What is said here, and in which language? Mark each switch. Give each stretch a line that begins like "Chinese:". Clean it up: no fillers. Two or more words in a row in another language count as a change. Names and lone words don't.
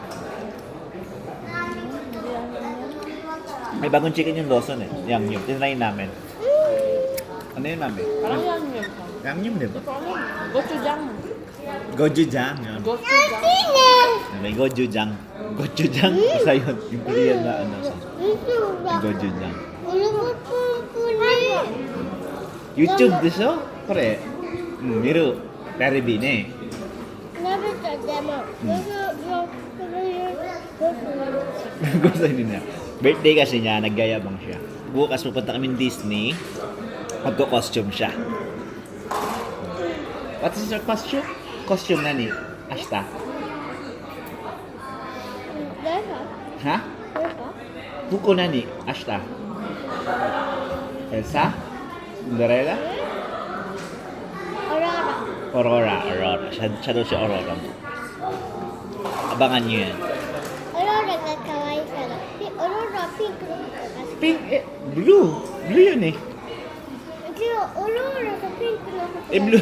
Filipino: May bagong chicken yung Lawson eh. Yangnyeom. Tinry namin. Ano yun, mami? Parang yangnyeom ka. Yangnyeom, di ba? Gochujang. Gochujang. Yun. Gochujang. May gochujang. Gochujang? Basta yun. Yung Korean na ano. Gochujang.
Japanese: YouTube でしょこれ。うん、見る。テレビね。
Filipino: Gusto niya. Birthday kasi niya, naggayabang siya. Bukas pupunta kami Disney. Magko-costume siya.
English: What is your costume?
Japanese: Costume nani? Ashita. Ha? ブコ何？明日。Elsa?
Filipino: Cinderella? Aurora. Siya daw si Aurora. Abangan niyo yan. Pink? Eh, blue. Blue yun eh. Eh, blue.